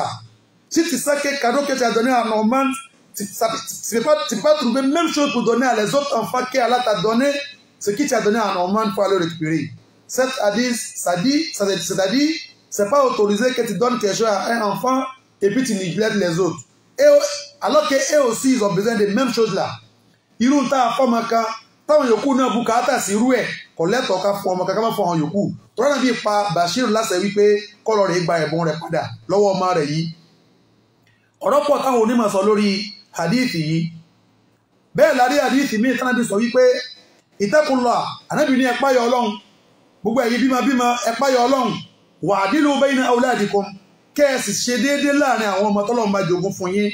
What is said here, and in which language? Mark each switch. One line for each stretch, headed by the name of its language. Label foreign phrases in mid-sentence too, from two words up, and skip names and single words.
French: Si tu sais que le cadeau que tu as donné à Nu'man, tu ne peux pas trouver la même chose pour donner à les autres enfants qu'Allah t'a donné, ce que tu as donné à Nu'man, il faut aller récupérer. Cette hadith, c'est-à-dire, c'est pas autorisé que tu donnes quelque chose à un enfant et puis tu néglectes les autres. Et, alors qu'eux aussi, ils ont besoin des mêmes choses là. Ils ont ta femme
Yoruba: táwọn yòókù náà bùkátà sí irú ẹ̀ kò lẹ́tọ̀ọ́ ká fún ọmọ kankan má fún àwọn yòókù tọ́lá náà bí pa Bashir láṣẹ wípé kọ́lọ̀ rẹ̀ gba ẹ̀bùn rẹ̀ padà lọ́wọ́ ọmọ rẹ̀ yìí. ọ̀rọ̀ pọ̀ táwọn onímọ̀ sọ lórí hadithi yìí. bẹ́ẹ̀ lárí hadithi míì tánàbí sọ wípé ittaqullah, ànábì ní ẹ páyà Ọlọ́run, gbogbo ẹ̀yin bímọ ẹ páyà Ọlọ́run,
Arabic: واعدلوا بين أولادكم,
Yoruba: kẹ́ẹ̀sì ṣe déédéé láàrin àwọn ọmọ tọ́lọ́run bá jogún fún yín.